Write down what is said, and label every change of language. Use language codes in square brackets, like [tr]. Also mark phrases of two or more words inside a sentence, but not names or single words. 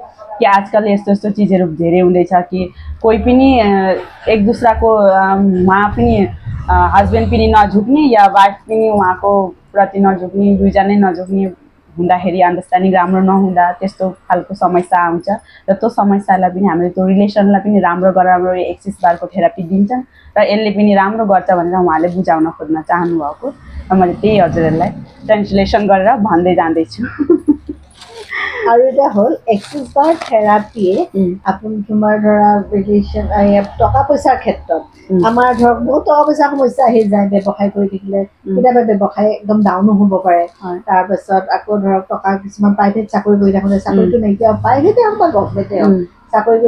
[ne] कि आजकल यस्तो यस्तो चिजहरू धेरै हुँदैछ कि कोही पनि एक दुसराको उहाँ पनि हस्बेन्ड पनि नझुक्ने या वाइफ पनि उहाँको प्रति नझुक्ने दुईजनै नझुक्ने हुँदाखेरि अन्डरस्ट्यान्डिङ राम्रो नहुँदा त्यस्तो खालको समस्या आउँछ र त्यो समस्यालाई पनि हामीले त्यो रिलेसनलाई पनि राम्रो गरेर हाम्रो एक्सिस बारको थेरापी दिन्छन् र यसले पनि राम्रो गर्छ भनेर उहाँले बुझाउन खोज्न चाहनुभएको र मैले त्यही हजुरहरूलाई ट्रान्सलेसन गरेर भन्दै जाँदैछु [as] আৰু এটা হ'ল এক্সিছ বাৰ থেৰাপিয়ে তোমাৰ ধৰা ৰিলেশ্যন টকা পইচাৰ ক্ষেত্ৰত আমাৰ ধৰক বহুত টকা পইচাৰ সমস্যা আহি যায় ব্যৱসায় কৰি থাকিলে কেতিয়াবা ব্যৱসায় একদম ডাউনো হ'ব পাৰে তাৰপিছত আকৌ ধৰক টকা কিছুমান প্ৰাইভেট চাকৰি কৰি থাকোঁতে চাকৰিটো নাইকিয়া প্ৰাইভেটে হওক বা গভমেণ্টে হওক চাকৰি কৰি